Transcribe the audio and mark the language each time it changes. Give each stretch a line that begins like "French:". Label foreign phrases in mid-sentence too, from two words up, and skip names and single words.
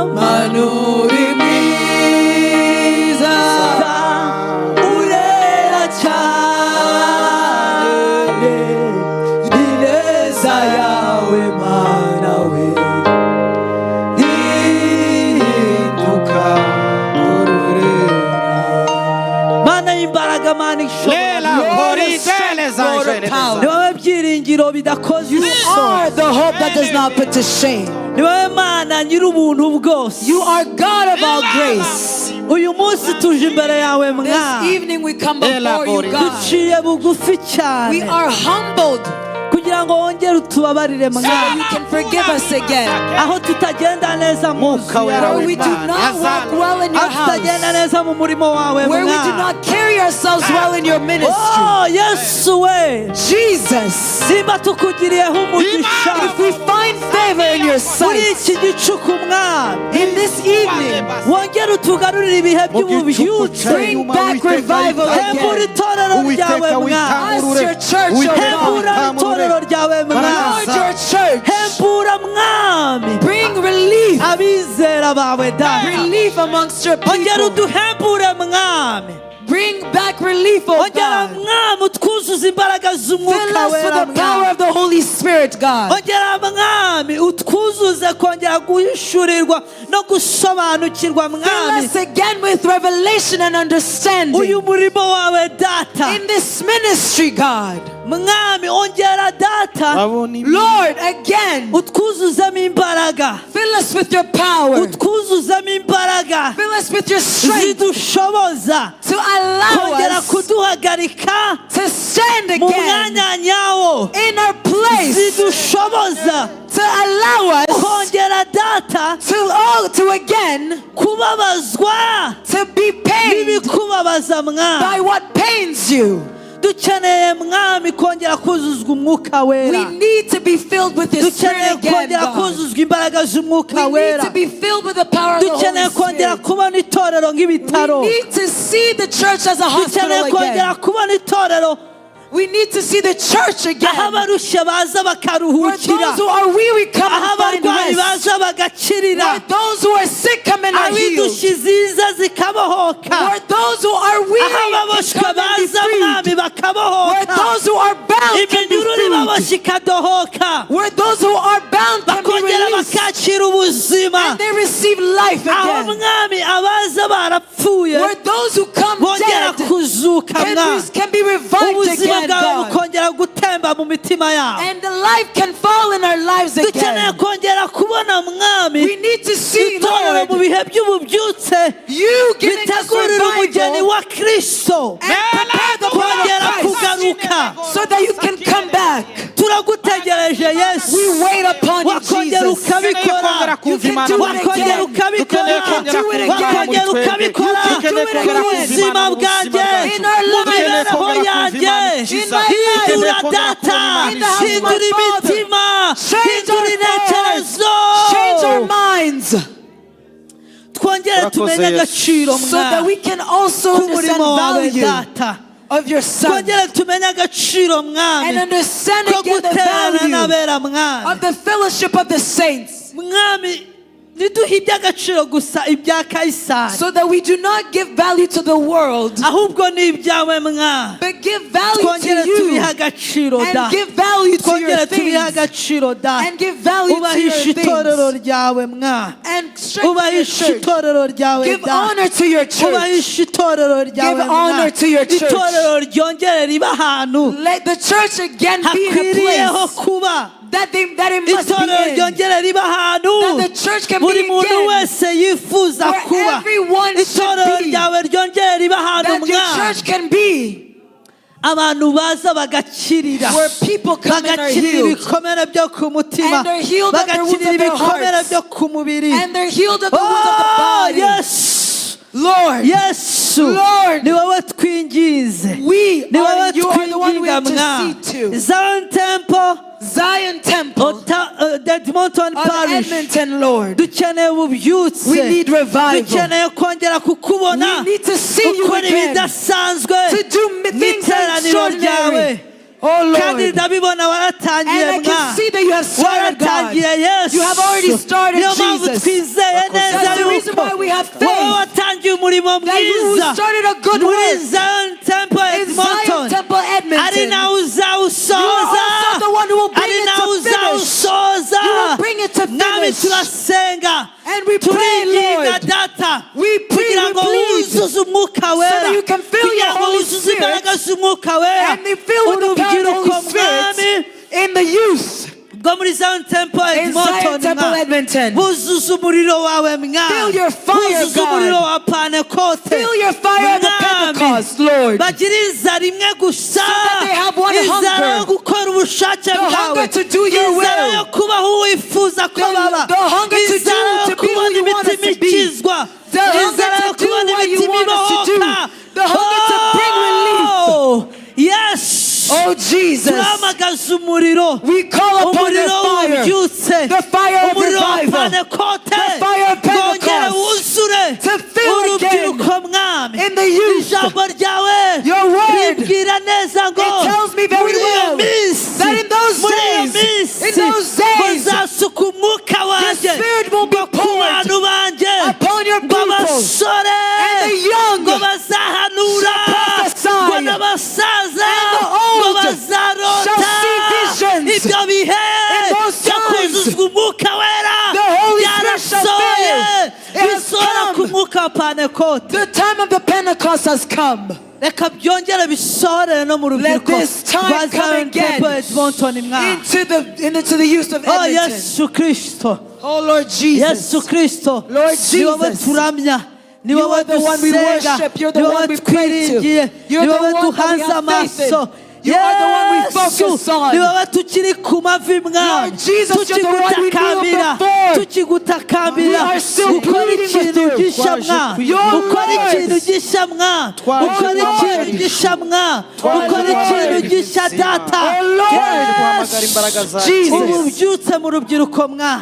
Kinyarwanda: urera cyane ineza yawe Mana we ihinduka ururera Mana y'imbaraga Mana ishobora ni wowe byiringiro bidakoze
English: are the hope that does not put to shame.
Kinyarwanda: ni wowe Mana nyir'ubuntu bwose
English: You are God of all grace.
Kinyarwanda: uyu munsi tuje imbere yawe
English: This
Kinyarwanda: Mwana
English: evening we come before you, God.
Kinyarwanda: duciye bugufi
English: We
Kinyarwanda: cyane
English: are humbled
Kinyarwanda: kugira ngo wongere utubabarire
English: so
Kinyarwanda: Mwana
English: that you can forgive us again.
Kinyarwanda: aho tutagenda neza mu nzu Wera yawe
English: Where we do not walk well in your
Kinyarwanda: aho tutagenda
English: house.
Kinyarwanda: neza mu murimo wawe
English: Where we do
Kinyarwanda: Mwana
English: not carry ourselves well in your ministry.
Kinyarwanda: oh Yesu we
English: Jesus,
Kinyarwanda: simba tukugiriyeho umugisha
English: if we find favor in your
Kinyarwanda: muri
English: sight
Kinyarwanda: iki gicuku Mwana
English: in this evening,
Kinyarwanda: wongere utugarurire ibihe by'ububyutse
English: bring back revival
Kinyarwanda: hembura
English: again.
Kinyarwanda: itorero ryawe Mwana
English: Us, your church, oh
Kinyarwanda: hembura
English: God.
Kinyarwanda: itorero ryawe Mwana
English: Lord, your church.
Kinyarwanda: hembura Mwami
English: Bring relief.
Kinyarwanda: abizera bawe data
English: Relief amongst your
Kinyarwanda: ongera
English: people.
Kinyarwanda: uduhembure Mwami
English: Bring back relief, oh
Kinyarwanda: ongera
English: God.
Kinyarwanda: Mwami utwuzuze imbaraga
English: Fill
Kinyarwanda: z'umwuka
English: us with
Kinyarwanda: wera
English: the power
Kinyarwanda: Mwami
English: of the Holy Spirit, God.
Kinyarwanda: ongera Mwami utwuzuze kongera guhishurirwa no gusobanukirwa
English: Fill
Kinyarwanda: Mwami
English: us again with revelation and understanding
Kinyarwanda: uyu murimo wawe data
English: in this ministry, God.
Kinyarwanda: Mwami ongera data
English: Lord, again,
Kinyarwanda: utwuzuzemo imbaraga
English: fill us with your power.
Kinyarwanda: utwuzuzemo imbaraga
English: Fill us with your strength
Kinyarwanda: zidushoboza
English: to allow
Kinyarwanda: kongera
English: us
Kinyarwanda: kuduhagarika
English: to stand
Kinyarwanda: mu
English: again
Kinyarwanda: mwanya nyawo
English: in our place,
Kinyarwanda: zidushoboza
English: to allow us
Kinyarwanda: kongera data
English: to again
Kinyarwanda: kubabazwa
English: to be pained
Kinyarwanda: n'ibikubabaza
English: by
Kinyarwanda: Mwami
English: what pains you.
Kinyarwanda: dukeneye Mwami kongera kuzuzwa umwuka
English: We
Kinyarwanda: wera
English: need to be filled with your
Kinyarwanda: dukeneye
English: spirit again,
Kinyarwanda: kongera
English: God.
Kinyarwanda: kuzuzwa imbaraga z'umwuka
English: We need
Kinyarwanda: wera
English: to be filled with the power of the
Kinyarwanda: dukeneye
English: Holy
Kinyarwanda: kongera
English: Spirit.
Kinyarwanda: kubona itorero nk'ibitaro
English: We need to see the church as a hospital
Kinyarwanda: dukeneye kongera
English: again.
Kinyarwanda: kubona itorero
English: We need to see the church
Kinyarwanda: aho
English: again.
Kinyarwanda: abarushye baza
English: Where
Kinyarwanda: bakaruhukira
English: those who are weary come
Kinyarwanda: aho
English: and find
Kinyarwanda: abarwayi
English: rest.
Kinyarwanda: baza bagakirira
English: Where those who are sick come and are
Kinyarwanda: aho
English: healed.
Kinyarwanda: indushyi ziza zikabohoka
English: Where those who are
Kinyarwanda: aho
English: weary can
Kinyarwanda: ababoshwe
English: come and be
Kinyarwanda: baza
English: freed.
Kinyarwanda: Mwami
English: Where
Kinyarwanda: bakabohoka
English: those who are bound can be
Kinyarwanda: iminyururu
English: freed.
Kinyarwanda: ibaboshye ikadohoka
English: Where those who are bound can be
Kinyarwanda: bakongera
English: released.
Kinyarwanda: bakakira ubuzima
English: And they receive life
Kinyarwanda: aho
English: again.
Kinyarwanda: Mwami abaza barapfuye
English: Where those who come
Kinyarwanda: bongera
English: dead
Kinyarwanda: kuzuka Mwami
English: can be revived
Kinyarwanda: ubuzima
English: again,
Kinyarwanda: bwawe
English: God.
Kinyarwanda: bukongera gutemba mu mitima yabo
English: And the life can fall in our lives
Kinyarwanda: dukeneye
English: again.
Kinyarwanda: kongera kubona Mwami
English: We need to see,
Kinyarwanda: itorero mu
English: Lord,
Kinyarwanda: bihe by'ububyutse
English: you giving us
Kinyarwanda: bitegurira umugeni
English: revival
Kinyarwanda: wa Kristo
English: and prepare the
Kinyarwanda: kongera
English: bride of
Kinyarwanda: kugaruka
English: Christ so that you can come back.
Kinyarwanda: turagutegereje Yesu
English: We wait upon you,
Kinyarwanda: wakongera
English: Jesus.
Kinyarwanda: ukabikora
English: You can do it
Kinyarwanda: wakongera
English: again.
Kinyarwanda: ukabikora
English: You can do it again.
Kinyarwanda: wakongera ukabikora
English: You can do it
Kinyarwanda: ku
English: again.
Kinyarwanda: buzima bwanjye
English: In our
Kinyarwanda: mu
English: lives.
Kinyarwanda: mibereho yanjye
English: In my life.
Kinyarwanda: hindura data
English: In the house of my
Kinyarwanda: hindura
English: Father.
Kinyarwanda: imitima
English: Change
Kinyarwanda: hindura
English: our thoughts.
Kinyarwanda: intekerezo
English: Change our minds
Kinyarwanda: twongere tumenye agaciro
English: so that
Kinyarwanda: Mwami
English: we can also understand
Kinyarwanda: k'umurimo wawe
English: value
Kinyarwanda: data
English: of your Son
Kinyarwanda: twongere tumenye agaciro
English: and
Kinyarwanda: Mwami
English: understand
Kinyarwanda: ko
English: again the
Kinyarwanda: guterana
English: value
Kinyarwanda: n'abera Mwami
English: of the fellowship of the saints
Kinyarwanda: Mwami ntiduhe iby'agaciro gusa ibya Kayisari
English: so that we do not give value to the world
Kinyarwanda: ahubwo ni ibyawe Mwami
English: but give value
Kinyarwanda: twongere
English: to
Kinyarwanda: tubihe
English: you
Kinyarwanda: agaciro da
English: and give value to
Kinyarwanda: twongere
English: your
Kinyarwanda: tubihe
English: things
Kinyarwanda: agaciro data
English: and give value to
Kinyarwanda: ubahisha
English: your
Kinyarwanda: itorero
English: things
Kinyarwanda: ryawe mwa
English: and strengthen your
Kinyarwanda: ubahisha
English: church.
Kinyarwanda: itorero ryawe
English: Give
Kinyarwanda: data
English: honor to your church.
Kinyarwanda: ubahisha itorero ryawe
English: Give honor to your church.
Kinyarwanda: itorero ryongere riba ahantu
English: Let the church again be in a
Kinyarwanda: hakwiriyeho
English: place
Kinyarwanda: kuba
English: that it must be
Kinyarwanda: itorero
English: in.
Kinyarwanda: ryongere riba ahantu
English: That the church can
Kinyarwanda: buri
English: be
Kinyarwanda: muntu
English: again
Kinyarwanda: wese yifuza
English: where
Kinyarwanda: kuba
English: everyone should
Kinyarwanda: itorero
English: be.
Kinyarwanda: ryawe ryongere riba ahantu
English: That your
Kinyarwanda: mwa
English: church can be
Kinyarwanda: abantu baza bagakirira
English: where people come and are
Kinyarwanda: bagakirira
English: healed.
Kinyarwanda: ibikomere byo ku mutima
English: And they're healed of their wounds
Kinyarwanda: bagakirira
English: of their
Kinyarwanda: ibikomere
English: hearts.
Kinyarwanda: byo ku mubiri
English: And they're healed of the wounds of the body. yes Lord, yesu Lord,
Kinyarwanda: ni wowe twinginze
English: you
Kinyarwanda: ni wowe
English: are the one we
Kinyarwanda: twinginga mwa
English: intercede to. Zion Temple Zion Temple Edmonton of Parish Edmonton, Lord.
Kinyarwanda: dukeneye ububyutse
English: We need revival.
Kinyarwanda: dukeneye kongera kukubona
English: We need to see you
Kinyarwanda: ukora
English: again.
Kinyarwanda: ibidasanzwe
English: To do things
Kinyarwanda: n'iteraniro ryawe
English: extraordinary. Oh
Kinyarwanda: kandi
English: Lord.
Kinyarwanda: ndabibona waratangiye
English: And I can
Kinyarwanda: mwa
English: see that you have started, God.
Kinyarwanda: waratangiye yesu
English: You have already started,
Kinyarwanda: niyo mpamvu
English: Jesus.
Kinyarwanda: twizeye neza
English: That's the reason
Kinyarwanda: yuko
English: why we have
Kinyarwanda: wowe
English: faith.
Kinyarwanda: watangiye umurimo
English: That you
Kinyarwanda: mwiza
English: started a good
Kinyarwanda: muri
English: work Zion Temple in Zion Edmonton Temple,
Kinyarwanda: ari
English: Edmonton.
Kinyarwanda: nawe
English: You are
Kinyarwanda: uzawusoza
English: also the one who will bring
Kinyarwanda: ari
English: it
Kinyarwanda: nawe
English: to finish.
Kinyarwanda: uzawusoza
English: You will bring it to
Kinyarwanda: mwami
English: finish.
Kinyarwanda: turasenga
English: And we pray,
Kinyarwanda: turinginga
English: Lord.
Kinyarwanda: data
English: We pray,
Kinyarwanda: kugira
English: we
Kinyarwanda: ngo
English: plead,
Kinyarwanda: wuzuze umwuka
English: so
Kinyarwanda: wera
English: that you can fill
Kinyarwanda: kugira
English: your
Kinyarwanda: ngo
English: Holy
Kinyarwanda: wuzuze
English: Spirit
Kinyarwanda: imbaraga z'umwuka wera
English: and be filled with the power of the
Kinyarwanda: urubyiruko
English: Holy Spirit
Kinyarwanda: mwami
English: in the youth
Kinyarwanda: bwo muri Zion Temple
English: in Zion Edmonton Temple,
Kinyarwanda: mwa
English: Edmonton.
Kinyarwanda: buzuza umuriro wawe mwa
English: Fill your fire,
Kinyarwanda: buzuza umuriro
English: God.
Kinyarwanda: wa Pentecote
English: Fill your fire of the
Kinyarwanda: Mwami,
English: Pentecost, Lord.
Kinyarwanda: bagira inzara imwe gusa
English: that they have one
Kinyarwanda: inzara
English: hunger.
Kinyarwanda: yo gukora ubushake
English: The
Kinyarwanda: bwawe
English: hunger to do your
Kinyarwanda: inzara
English: will.
Kinyarwanda: yo kubaho wifuza ko baba
English: The hunger to do,
Kinyarwanda: inzara yo
English: to be who
Kinyarwanda: kubona
English: you want us
Kinyarwanda: imitima
English: to be.
Kinyarwanda: ikizwa
English: The hunger
Kinyarwanda: inzara yo
English: to do
Kinyarwanda: kubona
English: what you
Kinyarwanda: imitima
English: want us to do.
Kinyarwanda: ibohoka
English: The hunger to bring relief. yes Oh Jesus,
Kinyarwanda: turamagaza umuriro
English: we call upon your
Kinyarwanda: umuriro
English: fire.
Kinyarwanda: ubyutse
English: The fire of
Kinyarwanda: umuriro wa
English: revival.
Kinyarwanda: Pentecote
English: The fire of
Kinyarwanda: wongere
English: Pentecost.
Kinyarwanda: wuzure
English: To fill again
Kinyarwanda: urubyiruko mwami
English: in the youth.
Kinyarwanda: ijambo ryawe
English: Your word.
Kinyarwanda: ribwira neza ngo
English: It tells me very
Kinyarwanda: muri iyo
English: well
Kinyarwanda: minsi
English: that in those
Kinyarwanda: muri iyo
English: days,
Kinyarwanda: minsi
English: in those days,
Kinyarwanda: bazasuka umwuka wanjye
English: Spirit will be
Kinyarwanda: ngo ku
English: poured
Kinyarwanda: bantu banjye
English: upon your
Kinyarwanda: ngo
English: people.
Kinyarwanda: abasore
English: And the young
Kinyarwanda: ngo bazahanura
English: shall prophesy.
Kinyarwanda: ngo n'abasaza
English: And the
Kinyarwanda: ngo
English: old
Kinyarwanda: bazarota
English: shall see visions.
Kinyarwanda: ibyo bihe
English: In those
Kinyarwanda: byo
English: times,
Kinyarwanda: kuzuzwa umwuka wera
English: the Holy Spirit shall
Kinyarwanda: byarasohoye
English: fail. It has
Kinyarwanda: bisohora ku
English: come.
Kinyarwanda: mwuka wa Pentecote
English: The time of the Pentecost has come.
Kinyarwanda: reka byongere bisohorere no mu
English: Let
Kinyarwanda: rubyiruko
English: this time
Kinyarwanda: rwa
English: come Zion again
Kinyarwanda: Temple Edmonton mwa
English: into the youth of oh Edmonton. yesu kristo Oh Lord Jesus. yesu kristo Lord
Kinyarwanda: ni wowe
English: Jesus.
Kinyarwanda: turamya ni
English: You
Kinyarwanda: wowe
English: are the one we
Kinyarwanda: dusenga
English: worship. You're the
Kinyarwanda: ni
English: one
Kinyarwanda: wowe
English: we pray to.
Kinyarwanda: twiringiye
English: You're
Kinyarwanda: ni
English: the
Kinyarwanda: wowe
English: one that we
Kinyarwanda: duhanze
English: have faith in.
Kinyarwanda: amaso
English: You are the one we focus Yesu, on.
Kinyarwanda: ni wowe tukiri ku mavi mwami
English: Lord Jesus, you're the one we kneel
Kinyarwanda: tukigutakambira
English: before.
Kinyarwanda: tukigutakambira
English: We are still
Kinyarwanda: ukora
English: pleading
Kinyarwanda: ikintu
English: with you.
Kinyarwanda: gisha mwa
English: Your
Kinyarwanda: ukora
English: words.
Kinyarwanda: ikintu gisha mwa ukora ikintu gisha mwa ukora ikintu gisha data
English: Oh Lord. Jesus.
Kinyarwanda: urubyutse mu rubyiruko mwa